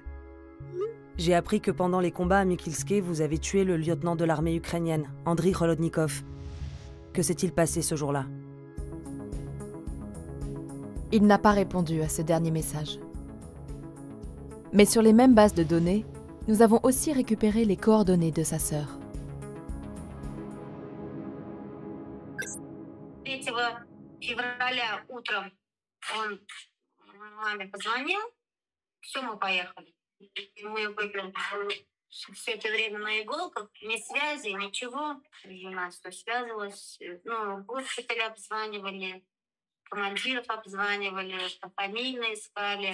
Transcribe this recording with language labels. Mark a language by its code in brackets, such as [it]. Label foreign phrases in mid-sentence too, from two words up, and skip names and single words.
[fr] J'ai appris que pendant les combats à Mykilske, vous avez tué le lieutenant de l'armée ukrainienne, Andriy Kholodnikov. Que s'est-il passé ce jour-là? Il n'a pas répondu à ce dernier message. Mais sur les mêmes bases de données, nous avons aussi récupéré les coordonnées de sa sœur. [ru] 3 февраля утром он маме позвонил, все, мы поехали. Мы были все это время на иголках, ни связи, ничего. Жена что связывалась, ну, госпитали обзванивали, командиров обзванивали, фамильные искали.